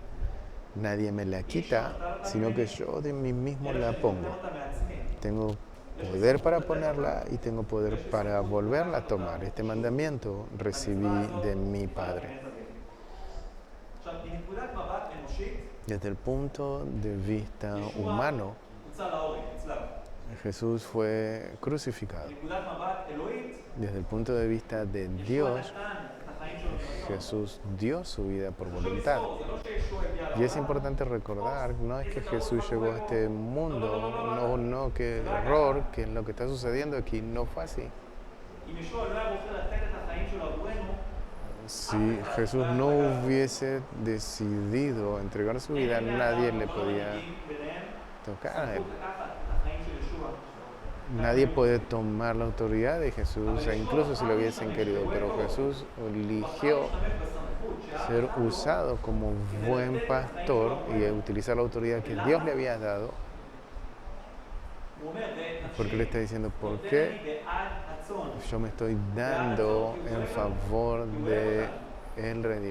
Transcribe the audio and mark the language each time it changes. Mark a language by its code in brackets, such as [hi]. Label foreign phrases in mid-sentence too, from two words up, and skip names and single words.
[es] Nadie me la quita, sino que yo de mí mismo la pongo. Tengo poder para ponerla y tengo poder para volverla a tomar. Este mandamiento recibí de mi Padre. Desde el punto de vista humano, [he] הוצא להורג, נצלב. [es] Jesús fue crucificado. [he] מנקודת מבט אלוהית, [es] Desde el punto de vista de ישוע Dios, [he] נתן את החיים שלו מרצון. [es] Jesús dio su vida por [he] חשוב [es] voluntad. [he] לזכור, זה לא שישוע הגיע [es] Y es [he] לעולם. [es] importante recordar, no es que Jesús llegó a este mundo, no, qué error, que lo que está sucediendo aquí no fue así. [he] אם ישוע לא היה בוחר לתת את החיים שלו עבורנו, [es] Si Jesús no hubiese decidido entregar su vida, nadie le podía tocar a él. Nadie puede tomar la autoridad de Jesús, e incluso si lo hubiesen querido, pero Jesús eligió ser usado como buen pastor y utilizar la autoridad que Dios le había dado, porque le está diciendo, ¿por qué yo me estoy dando en favor de el redil?